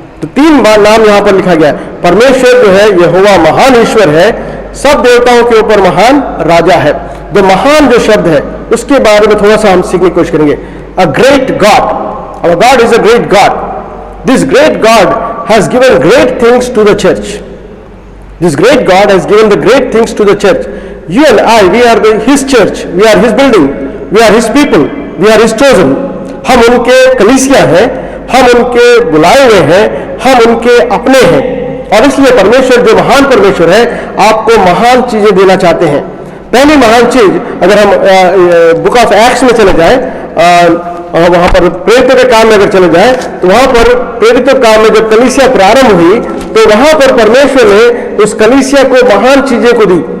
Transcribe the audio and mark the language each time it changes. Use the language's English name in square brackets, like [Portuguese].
[Hindi] तो 3 बार नाम यहां पर लिखा गया है। परमेश्वर जो है यहोवा महान ईश्वर है, सब देवताओं के ऊपर महान राजा है। जो महान जो शब्द है उसके बारे में थोड़ा सा हम सीखने की कोशिश करेंगे। [English] A great God, our God is a great God. This great God has given great things to the church. This great God has given the great things to the church. You and I, we are His church. We are His building. We are His people. We are His chosen. [Hindi] हम उनके कलीसिया हैं, हम उनके बुलाए हुए हैं, हम उनके अपने हैं। और इसलिए परमेश्वर जो महान परमेश्वर है आपको महान चीजें देना चाहते हैं। पहली महान चीज, अगर हम बुक ऑफ एक्ट्स में चले जाए, वहां पर प्रेरितों के काम में अगर चले जाए, तो वहां पर प्रेरितों के काम में जब कलीसिया प्रारंभ हुई तो वहां पर परमेश्वर ने उस कलीसिया को महान चीजें को दी।